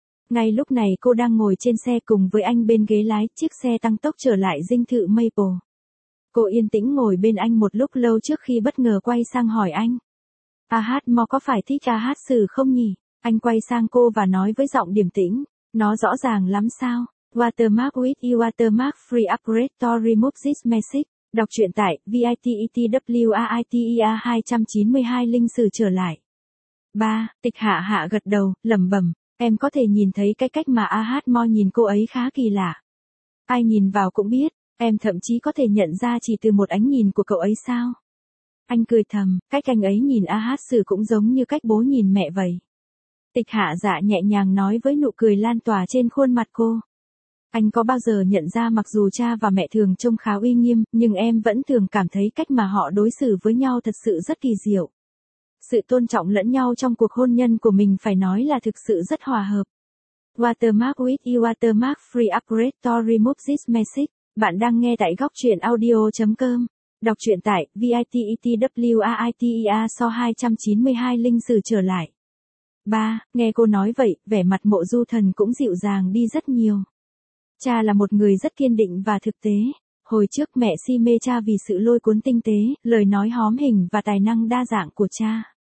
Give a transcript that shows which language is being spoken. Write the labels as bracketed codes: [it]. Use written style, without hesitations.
[vi] Ngay lúc này cô đang ngồi trên xe cùng với anh bên ghế lái, chiếc xe tăng tốc trở lại dinh thự Maple. Cô yên tĩnh ngồi bên anh một lúc lâu trước khi bất ngờ quay sang hỏi anh. Ahad Mo có phải thích Ahad Sử không nhỉ? Anh quay sang cô và nói với giọng điềm tĩnh. Nó rõ ràng lắm sao? [en] Watermark with you watermark free upgrade to remove this message. [vi] Đọc truyện tại VITETWAITEA 292 Linh Sử trở lại. 3. Tịch Hạ Hạ gật đầu, lẩm bẩm. Em có thể nhìn thấy cái cách mà Ahad Mo nhìn cô ấy khá kỳ lạ. Ai nhìn vào cũng biết. Em thậm chí có thể nhận ra chỉ từ một ánh nhìn của cậu ấy sao? Anh cười thầm, cách anh ấy nhìn Ahad Sử cũng giống như cách bố nhìn mẹ vậy. Tịch Hạ Giả nhẹ nhàng nói với nụ cười lan tỏa trên khuôn mặt cô. Anh có bao giờ nhận ra mặc dù cha và mẹ thường trông khá uy nghiêm, nhưng em vẫn thường cảm thấy cách mà họ đối xử với nhau thật sự rất kỳ diệu. Sự tôn trọng lẫn nhau trong cuộc hôn nhân của mình phải nói là thực sự rất hòa hợp. [en] Watermark with you watermark free upgrade to remove this message. [vi] Bạn đang nghe tại góc truyện audio.com, đọc truyện tại VITETWAITEA so 292 Linh Sử trở lại. 3. Nghe cô nói vậy, vẻ mặt Mộ Du Thần cũng dịu dàng đi rất nhiều. Cha là một người rất kiên định và thực tế. Hồi trước mẹ si mê cha vì sự lôi cuốn tinh tế, lời nói hóm hình và tài năng đa dạng của cha.